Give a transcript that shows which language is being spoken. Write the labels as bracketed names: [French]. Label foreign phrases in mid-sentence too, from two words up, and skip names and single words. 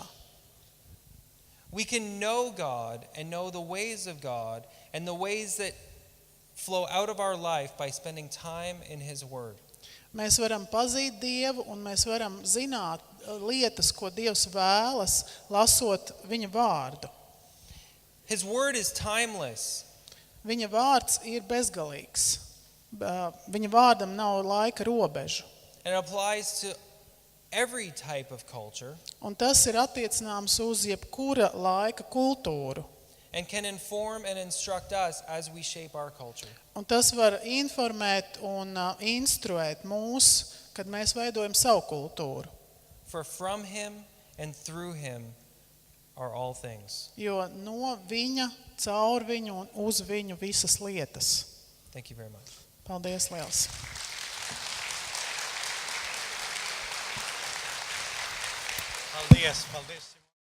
[English] We can know God and know the ways of God and the ways that flow out of our life by spending time in His Word. [Latvian] Mēs varam pazīt Dievu un mēs varam zināt lietas, ko Dievs vēlas, lasot viņa vārdu. [English] His Word is timeless. [Latvian] Viņa vārds ir bezgalīgs. Viņa vārdam nav laika robežu. [English] And it applies to every type of culture [Latvian] Un tas ir attiecināms uz jebkura laika kultūru. [English] and can inform and instruct us as we shape our culture. [Latvian] Un tas var informēt un instruēt mūs, kad mēs veidojam savu kultūru. [English] For from Him and through Him are all things. [Latvian] Jo no viņa, caur viņu un uz viņu visas lietas. [English] Thank you very much. [Latvian] Paldies liels! Paldies, paldies.